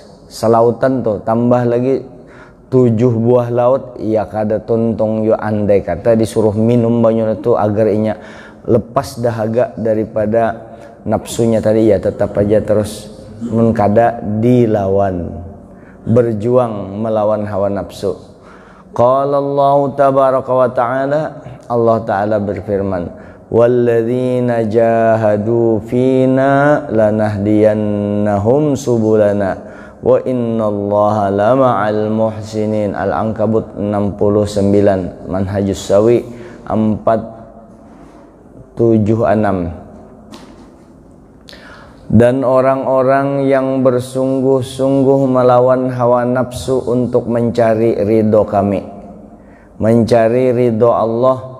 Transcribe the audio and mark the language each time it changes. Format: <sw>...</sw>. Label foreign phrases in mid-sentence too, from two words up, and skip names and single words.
<id>Selautan tuh tambah lagi 7 buah laut, ya kada tuntung yo, andai kata disuruh minum banyu itu agar inya lepas dahaga daripada nafsunya tadi, ya tetap aja terus kada dilawan, berjuang melawan hawa nafsu.</id> <ar>قال الله تبارك وتعالى,</ar> <id>Allah Ta'ala berfirman,</id> <ar>والذين جاهدوا فينا لنهدينهم سبلنا وإن الله لمع المحسنين.</ar> <id>Al-Ankabut 69, Manhajus Sawi 476. Dan orang-orang yang bersungguh-sungguh melawan hawa nafsu untuk mencari ridho kami, mencari ridho Allah.</id>